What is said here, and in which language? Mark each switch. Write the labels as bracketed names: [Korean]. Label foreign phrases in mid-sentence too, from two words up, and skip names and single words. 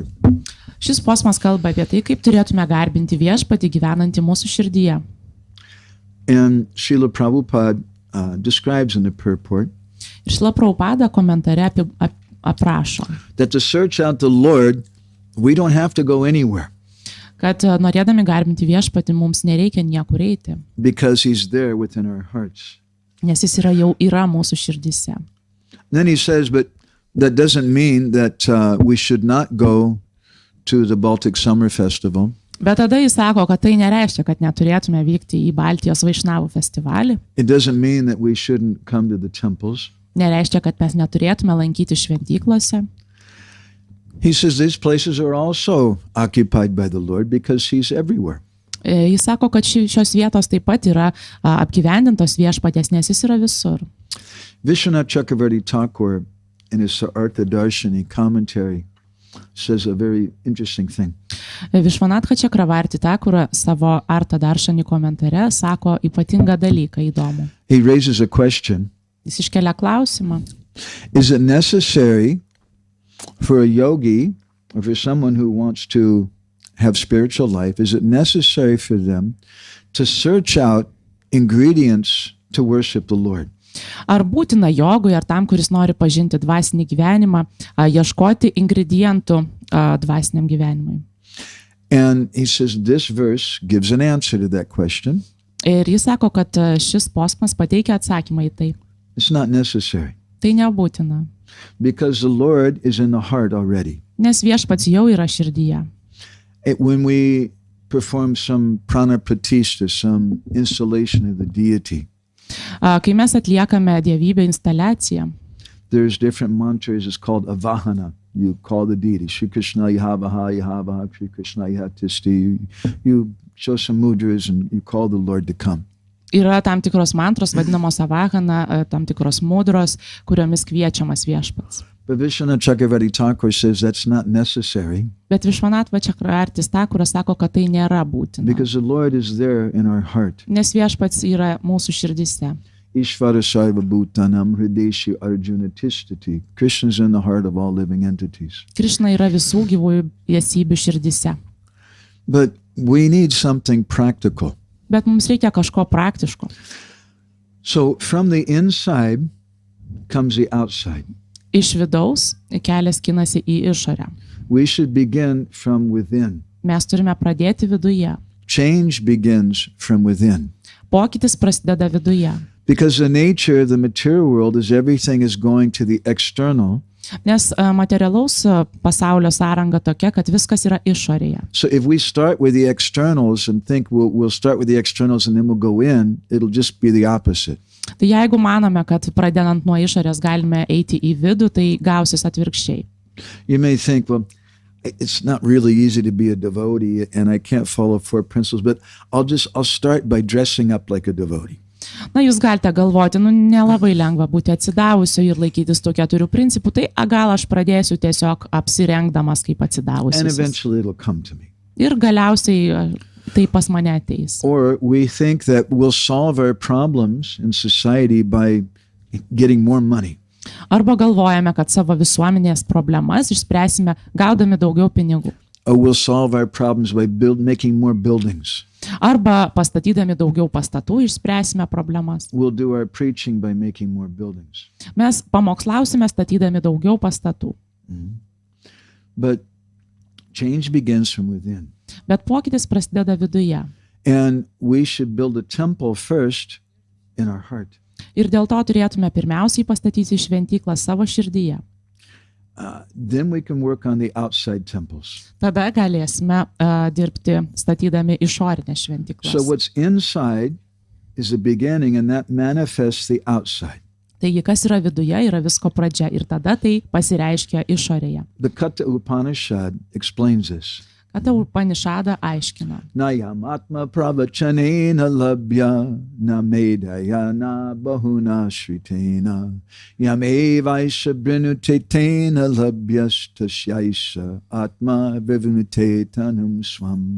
[Lithuanian] Šis posmas kalba apie tai, kaip turėtume garbinti viešpatį gyvenantį mūsų širdyje. [English] And Srila Prabhupada describes in the purport [Lithuanian] Ir Šrila Prabhupada komentare aprašo, [English] that to search out the Lord, we don't have to go anywhere [Lithuanian] kad norėdami garbinti viešpatį mums nereikia niekur eiti, [English] because he's there within our hearts. [Lithuanian] nes jis jau yra mūsų širdyse. [English] Then he says, but that doesn't mean that we should not go to the Baltic Summer Festival. [Lithuanian] Bet tada jis sako, kad tai nereiškia, kad neturėtume vykti į Baltijos vaišnavų festivalį. [English] It doesn't mean that we shouldn't come to the temples. [Lithuanian] Nereiškia, kad mes neturėtume lankyti šventyklose. [English] He says these places are also occupied by the Lord because he's everywhere. [Lithuanian] Jis sako, kad šios vietos taip pat yra apgyvendintos viešpaties, nes jis yra visur. [English] Vishwanath Chakravarti Thakur in his Artha Darshani commentary says a very interesting thing. [Lithuanian] Višvanatha Chakravarti Thakur savo Artha Darshani komentare sako ypatingą dalyką įdomų. [English] He raises a question. [Lithuanian] Jis iškelia klausimą. [English] Is it necessary for a yogi or for someone who wants to have spiritual life, is it necessary for them to search out ingredients to worship the Lord? [Lithuanian] Ar būtina jogui, ar tam, kuris nori pažinti dvasinį gyvenimą, ieškoti ingredientų dvasiniam gyvenimui? [English] And he says this verse gives an answer to that question. [Lithuanian] Ir jis sako, kad šis posmas pateikia atsakymą į tai. [English] It's not necessary [Lithuanian] Tai nebūtina, [English] because the Lord is in the heart already. [Lithuanian] nes viešpats jau yra širdyje. [English] When we perform some [Sanskrit] prana pratishta, [English] some installation of the deity, [Lithuanian] Kai mes atliekame dievybių instaliaciją, [English] there's different mantras. It's called avahana. You call the deity. [Sanskrit] Shri Krishna Yahavaha, Yahavaha, Shri Krishna Yahatisti. [English] You show some mudras and you call the Lord to come. [Lithuanian] yra tam tikros mantros, vadinamos savahana, tam tikros mudros, kuriomis kviečiamas viešpats. [English] But Vishwanath Chakravarti Thakur says that's not necessary [Lithuanian] Bet Višvanatha Chakravarti Thakuras sako, kad tai nėra būtina, [English] because the Lord is there in our heart. [Lithuanian] nes viešpats yra mūsų širdyse. [Sanskrit] Ishvara Saiva Bhutanam Hrideshi Arjuna Tishtati. [English] Krishna is in the heart of all living entities. [Lithuanian] Krišna yra visų gyvųjų esybių širdyse. [English] But we need something practical. [Lithuanian] Bet mums reikia kažko praktiško. [English] So from the inside comes the outside. [Lithuanian] Iš vidaus kelias kinasi į išorę. [English] We should begin from within. [Lithuanian] Mes turime pradėti viduje. [English] Change begins from within. [Lithuanian] Pokytis prasideda viduje. [English] Because the nature of the material world is everything is going to the external. [Lithuanian] Nes materialaus pasaulio sąranga tokia, kad viskas yra išorėje. [English] So if we start with the externals and think we'll start with the externals and then we'll go in, it'll just be the opposite. [Lithuanian] Tai jeigu manome, kad pradedant nuo išorės galime eiti į vidų, tai gausis atvirkščiai. [English] You may think, well, it's not really easy to be a devotee and I can't follow 4 principles, but I'll start by dressing up like a devotee. [Lithuanian] Na, jūs galite galvoti, nelabai lengva būti atsidavusiu ir laikytis tų 4 principų, tai gal aš pradėsiu tiesiog apsirengdamas kaip [English] And [Lithuanian] atsidavusius. [English] eventually it'll come to me. [Lithuanian] Ir galiausiai tai pas mane ateis. [English] Or we think that we'll solve our problems in society by getting more money. [Lithuanian] Arba galvojame, kad savo visuomenės problemas išspręsime gaudami daugiau pinigų. [English] Or we'll solve our problems by making more buildings. [Lithuanian] Arba pastatydami daugiau pastatų išspręsime problemas. [English] We'll do our preaching by making more buildings. [Lithuanian] Mes pamokslausime statydami daugiau pastatų. [English] But change begins from within. [Lithuanian] Bet pokytis prasideda viduje. [English] And we should build a temple first in our heart. [Lithuanian] Ir dėl to turėtume pirmiausiai pastatyti šventyklą savo širdyje. [English] Then we can work on the outside temples. [Lithuanian] Tada galėsime dirbti statydami išorinės [English] So [Lithuanian] šventyklas. [English] what's inside is the beginning and that manifests the outside. [Lithuanian] Taigi, kas yra viduje, yra visko pradžia ir tada tai pasireiškia išorėje. [English] The Katha Upanishad explains this. [Lithuanian] Kata Upanishada aiškina. [Sanskrit] Nayam atma pravachanena labhya na medaya na bahuna shritena yam evaisha brinutetena labhyastasyaisha atma vivinutetanum swam.